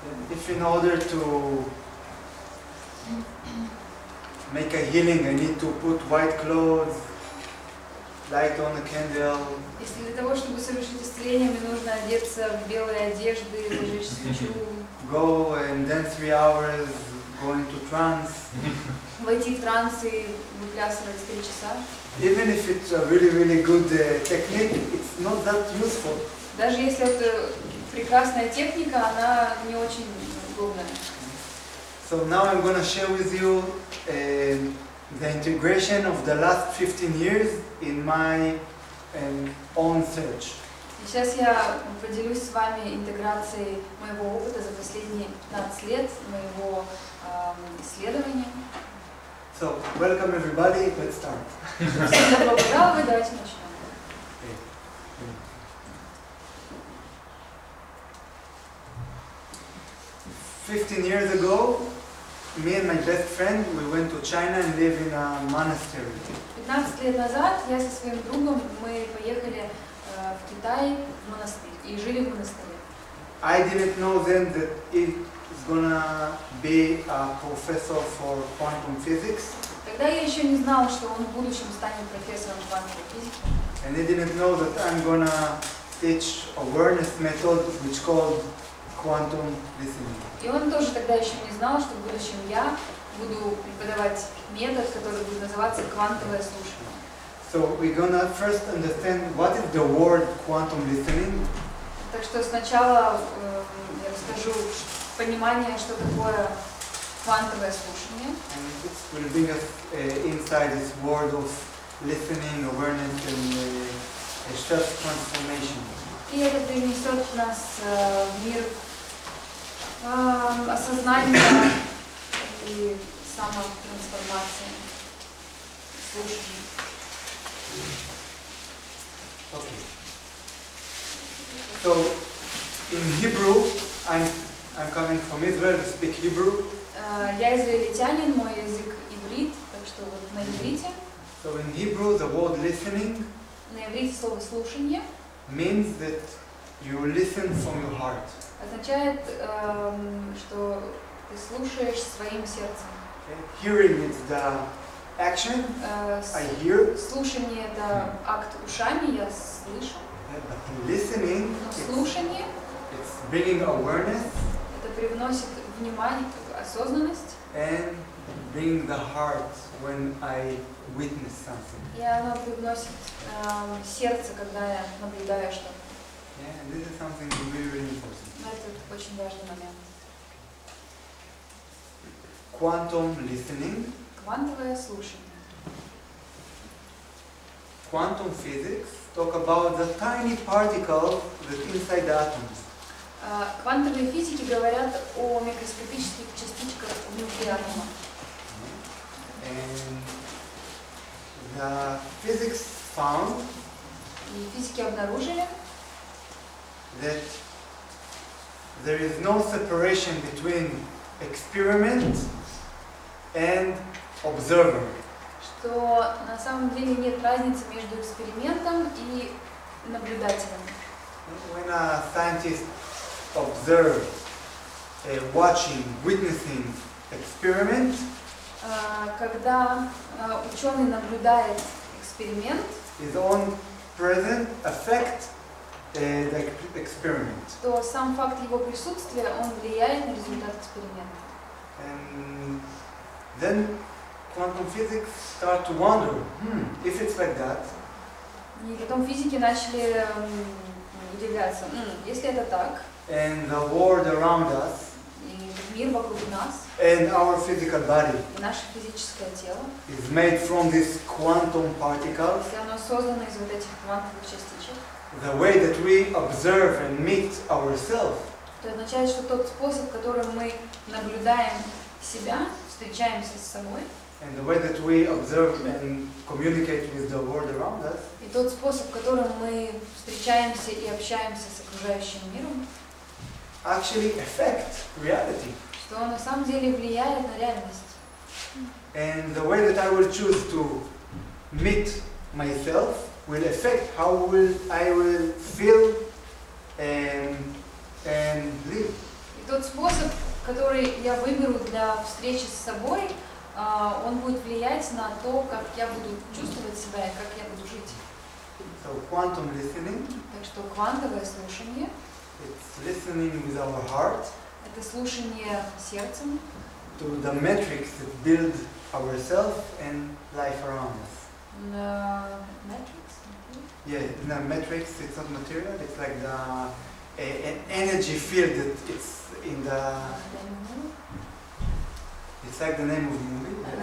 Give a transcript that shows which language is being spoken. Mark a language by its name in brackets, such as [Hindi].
[English] If in order to make a healing, I need to put white clothes, light on a candle. [Russian] Если для того, чтобы совершить исцеление, мне нужно одеться в белые одежды, зажечь свечу. [English] Go and then 3 hours, go into trance. [Russian] Войти в транс и выплясывать 3 часа. [English] Even if it's a really good technique, it's not that useful. [Russian] Даже если это прекрасная техника, она не очень удобная. [English] So now I'm going to share with you the integration of the last 15 years in my own search. [Russian] Сейчас я поделюсь с вами интеграцией моего опыта за последние 15 лет, моего исследования. [English] So, welcome everybody, let's start. [Russian] Всем добро пожаловать, давайте начнем. [English] 15 years ago, me and my best friend, we went to China and lived in a monastery. [Russian] 15 лет назад я со своим другом, мы поехали в Китай в монастырь и жили в монастыре. [English] I didn't know then that he's gonna be a professor for quantum physics. [Russian] Тогда я еще не знала, что он в будущем станет профессором квантовой физики. [English] And I didn't know that I'm gonna teach awareness method which called quantum listening. [Russian] И он тоже тогда еще не знал, что в будущем я буду преподавать метод, который будет называться квантовое слушание. [English] So we're gonna first understand what is the word quantum listening. [Russian] Так что сначала я расскажу понимание, что такое квантовое слушание. [English] And it will bring us inside this world of listening, awareness, and self-transformation. [Russian] И это принесет нас в мир осознания и самотрансформации, слушания. [English] Okay. So in Hebrew, I'm coming from Israel to speak Hebrew. [Russian] Я израильтянин, мой язык иврит, так что вот на иврите. [English] So in Hebrew, the word listening [Russian] На иврите слово слушание [English] means that you listen from your heart. [Russian] означает, что ты слушаешь своим сердцем. [English] Okay? Hearing is the action. I hear. [Russian] Слушание — это акт ушами, я слышу. [English] But listening, [Russian] Но слушание [English] it's bringing awareness [Russian] это привносит внимание, осознанность, [English] and bringing the heart when I witness something. [Russian] и оно привносит сердце, когда я наблюдаю что-то. [English] Yeah, and this is something really important. [Russian] Это очень важный момент. [English] Quantum listening. [Russian] Квантовое слушание. [English] Quantum physics talk about the tiny particles that inside the atoms. [Russian] Квантовые физики говорят о микроскопических частичках внутри атома. [English] And the physics found [Russian] И физики обнаружили, [English] that there is no separation between experiment and observer. [Russian] что на самом деле нет разницы между экспериментом и наблюдателем. [English] When a scientist observes, watching, witnessing experiment, [Russian] Когда ученый наблюдает эксперимент, [English] his own present affect the experiment. [Russian] то сам факт его присутствия, он влияет на результат эксперимента. [English] And then quantum physics start to wonder, if it's like that, [Russian] И потом физики начали удивляться, если это так, [English] and the world around us, [Russian] и мир вокруг нас, [English] and our physical body [Russian] и наше физическое тело, [English] is made from these quantum particles, [Russian] если оно создано из вот этих квантовых частичек, [English] the way that we observe and meet ourselves [Russian] то означает, что тот способ, которым мы наблюдаем себя, встречаемся с собой, [English] and the way that we observe and communicate with the world around us [Russian] и тот способ, которым мы встречаемся и общаемся с окружающим миром, [English] actually affect reality. [Russian] Что на самом деле влияет на реальность. [English] And the way that I will choose to meet myself will affect how I will feel and live. [Russian] И тот способ, который я выберу для встречи с собой, он будет влиять на то, как я буду чувствовать себя и как я буду жить. [English] So quantum listening, [Russian] Так что квантовое слушание [English] it's listening with our heart [Russian] — это слушание сердцем [English] to the metrics that build ourselves and life around us. Metrics? Yeah, the metrics, it's not material, it's like an energy field that it's in the, it's like the name of the movie.